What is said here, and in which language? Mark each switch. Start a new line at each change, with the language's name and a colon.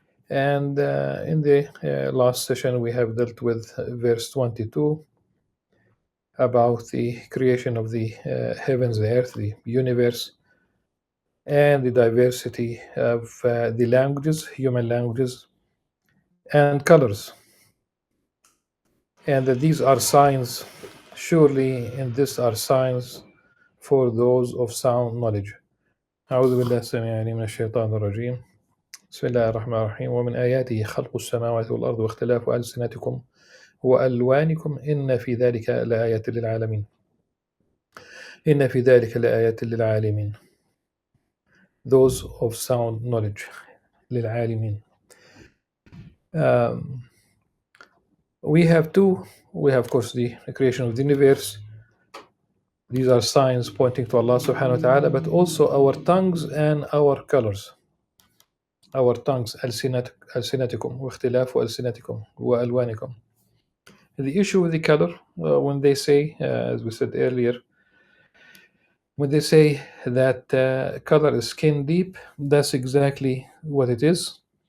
English: And in the last session, we have dealt with verse 22 about the creation of the heavens, the earth, the universe, and the diversity of the languages, human languages, and colors. And that these are signs, surely in this are signs for those of sound knowledge.
Arabic: أعوذ بالله السميع العليم من الشيطان الرجيم. بسم الله الرحمن الرحيم. ومن آياته خلق السماوات والأرض واختلاف ألسنتكم وألوانكم إن في ذلك لآيات للعالمين. إن في ذلك لآيات للعالمين.
English: Those of sound knowledge.
Arabic: للعالمين.
English: We have of course the creation of the universe. These are signs pointing to Allah subhanahu wa ta'ala, but also our tongues and our colors. Our tongues,
Arabic: ألسنتكم واختلاف ألسنتكم وألوانكم.
English: The issue with the color, when they say, as we said earlier, when they say that color is skin deep, that's exactly what it is.